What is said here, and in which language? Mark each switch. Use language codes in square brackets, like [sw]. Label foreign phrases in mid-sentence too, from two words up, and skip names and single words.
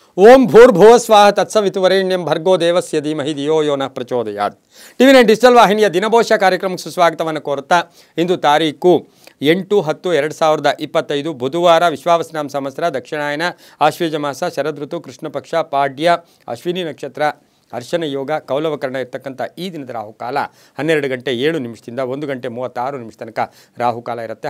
[sa] ಓಂ ಭೂರ್ಭುವ ಸ್ವಾಹ ತತ್ಸವಿತುವರೆಣ್ಯಂ ಭರ್ಗೋ ದೇವಸ್ಯ ಧೀಮಹಿ ಧಿಯೋ ಯೋ ನಃ ಪ್ರಚೋದಯಾತ್. [kn] ಟಿವಿ9 ಡಿಜಿಟಲ್ ವಾಹಿನಿಯ ದಿನಭವಿಷ್ಯ ಕಾರ್ಯಕ್ರಮಕ್ಕೆ ಸುಸ್ವಾಗತವನ್ನು ಕೋರುತ್ತಾ ಇಂದು ತಾರೀಕು 8-10-2025 ಬುಧವಾರ ವಿಶ್ವಾವಸುನಾಮ ಸಂವತ್ಸರ ದಕ್ಷಿಣಾಯನ ಆಶ್ವೀಜ ಮಾಸ ಶರದ್ ಋತು ಕೃಷ್ಣ ಪಕ್ಷ ಪಾಡ್ಯ ಅಶ್ವಿನಿ ನಕ್ಷತ್ರ ಅರ್ಶನ ಯೋಗ ಕೌಲವಕರಣ ಇರತಕ್ಕಂಥ ಈ ದಿನದ ರಾಹುಕಾಲ 12 ಗಂಟೆ 7 ನಿಮಿಷದಿಂದ 1 ಗಂಟೆ 36 ನಿಮಿಷ ತನಕ ರಾಹುಕಾಲ ಇರುತ್ತೆ.